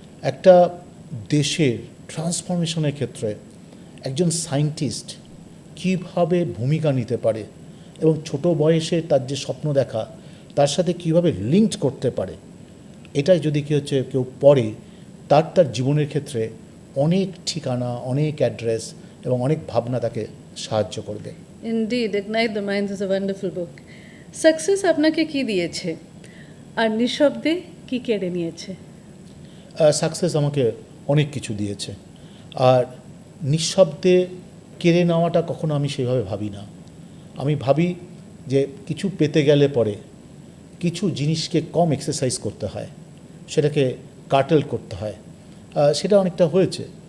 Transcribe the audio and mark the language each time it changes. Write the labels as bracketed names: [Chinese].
[Bangla] একটা দেশের ট্রান্সফরমেশনের ক্ষেত্রে একজন সায়েন্টিস্ট কীভাবে ভূমিকা নিতে পারে, এবং ছোট বয়সে তার যে স্বপ্ন দেখা, তার সাথে কীভাবে লিঙ্কড করতে পারে, এটাই যদি কেউ পড়ে, তার জীবনের ক্ষেত্রে অনেক ঠিকানা, অনেক অ্যাড্রেস এবং অনেক ভাবনা তাকে সাহায্য করবে। [English] Indeed, Ignite the Minds is a wonderful book. [Bangla] Success আপনাকে কি দিয়েছে, আর নিঃশব্দে কি কেড়ে নিয়েছে? সাকসেস আমাকে অনেক কিছু দিয়েছে, আর নিঃশব্দে কেড়ে নেওয়াটা কখনো আমি সেভাবে ভাবি না। আমি ভাবি যে কিছু পেতে গেলে পরে কিছু জিনিসকে কম এক্সারসাইজ করতে হয়, সেটাকে কাটেল করতে হয়। সেটা অনেকটা হয়েছে।